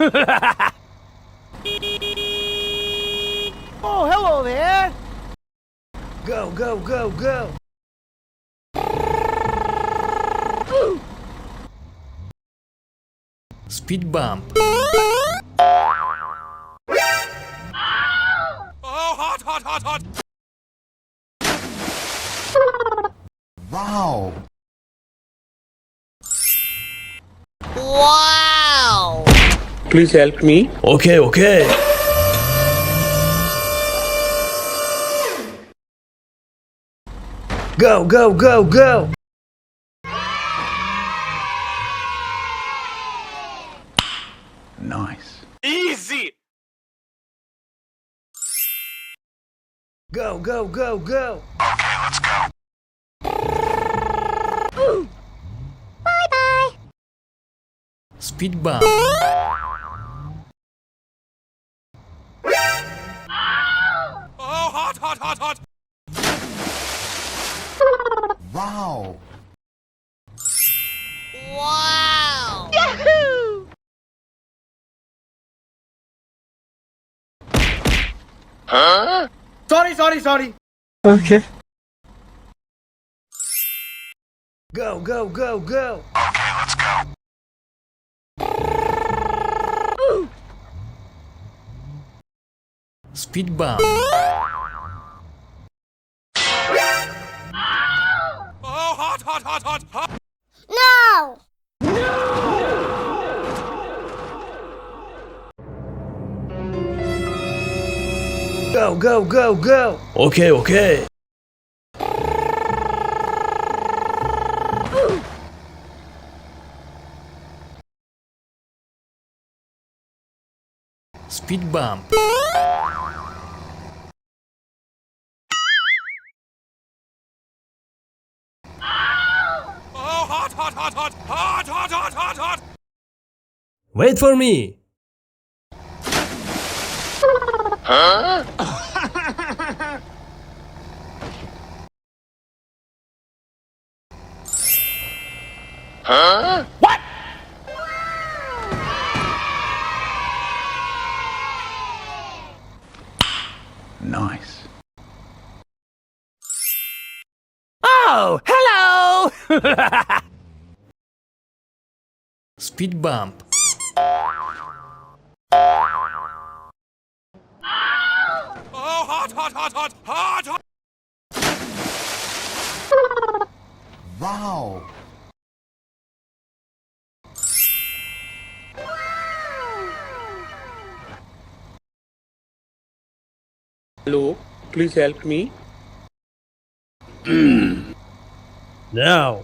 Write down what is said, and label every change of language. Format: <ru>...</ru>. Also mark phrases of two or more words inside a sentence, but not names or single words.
<en>Oh, hello there! Go, go, go, go! Speed bump. Oh, hot, hot, hot, hot! Wow! Wow! Please help me. Okay, okay. Go, go, go, go! Nice. Easy! Go, go, go, go! Okay, let's go. Bye-bye! Speed bump. Oh, hot, hot, hot, hot! Wow! Wow! Yahoo! Huh? Sorry. Okay. Go, go, go, go! Okay, let's go. Speed bump. Oh, hot, hot, hot, hot, hot! No! Go, go, go, go! Okay, okay. Speed bump. Oh, hot, hot, hot, hot, hot, hot, hot, hot, hot! Wait for me. Huh? Huh? What? Nice. Oh, hello! Speed bump. Oh, hot, hot, hot, hot, hot, hot! Wow! Hello. Please help me. Now.</en>